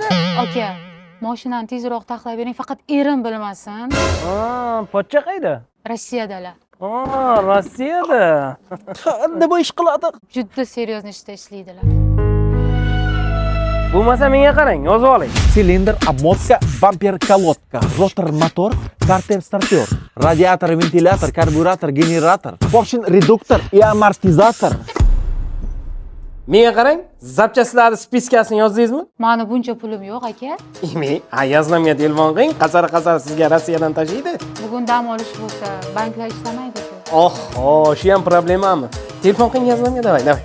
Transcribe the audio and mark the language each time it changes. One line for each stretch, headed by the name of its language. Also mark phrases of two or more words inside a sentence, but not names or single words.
Uzbek: Aka, mashinani tezroq taxlab bering, faqat erim bilmasin. Pochcha qayda? Rossiyadalar. Rossiyada. Qanday bu ish qiladi? Juda seryozni ishda ishlaydilar. Bo'lmasa menga qarang, yozib oling.
Russian: Силиндр, обмотка, бампер, колодка, ротор, мотор, картер, стартер, радиатор, вентилятор, карбюратор, генератор, поршень, редуктор и амортизатор.
Uzbek: Menga qarang, zapchastlarni spiskasini yozdingizmi? Mani buncha pulim yo'q, aka. Yoznamga telefon qiling, qasar sizga Rossiyadan tashiydi. Bugun dam olish bo'lsa, banklar ishlamaydi-ku. Oho, shu ham problemami? Telefon qiling, yoznamga, davay.